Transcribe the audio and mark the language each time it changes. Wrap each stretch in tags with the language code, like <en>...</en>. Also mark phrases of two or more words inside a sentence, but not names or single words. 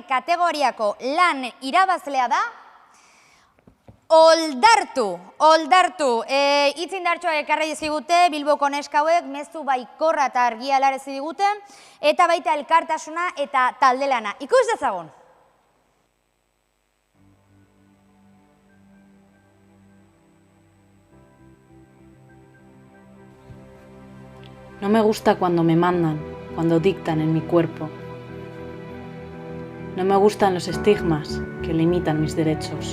<eu>kategoriako lan irabazlea da, Oldartu. Hitz indartxoa ekarri zigute, Bilboko neskauek, mezu baikorra eta argia helarazi digute, eta baita elkartasuna eta taldelana. Ikus dezagun.</eu> <es>No me gusta cuando me mandan, cuando dictan en mi cuerpo. No me gustan los estigmas que limitan mis derechos.</es>